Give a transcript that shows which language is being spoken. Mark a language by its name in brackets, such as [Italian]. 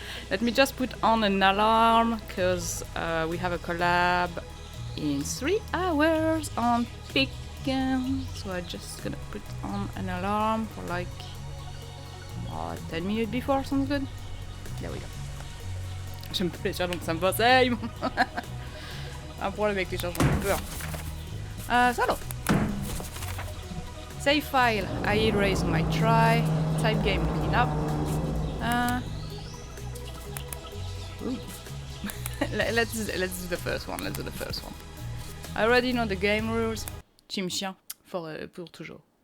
[English] Let me just put on an alarm because we have a collab in 3 hours on Pick. So I'm just gonna put on an alarm for like 10 minutes before, sounds good? There we go. [French] J'aime pas les chats donc ça me passe. Hey, un problème avec les chats, j'en ai peur. [English] So, save file, I erase my try, type game cleanup. Let's do the first one. I already know the game rules. [French] Team chien pour toujours.